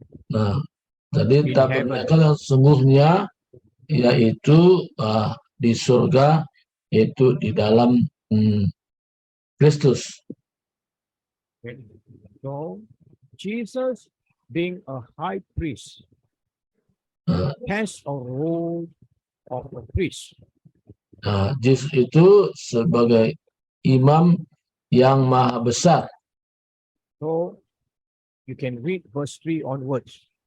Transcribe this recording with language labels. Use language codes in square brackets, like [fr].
[id] Nah, jadi tabernakel yang sungguhnya yaitu di surga, yaitu di dalam Kristus. [en] Okay. So Jesus being a high priest has a role of a priest. [id] Yesus itu sebagai imam yang maha besar. [en] So you can read verse 3 onwards.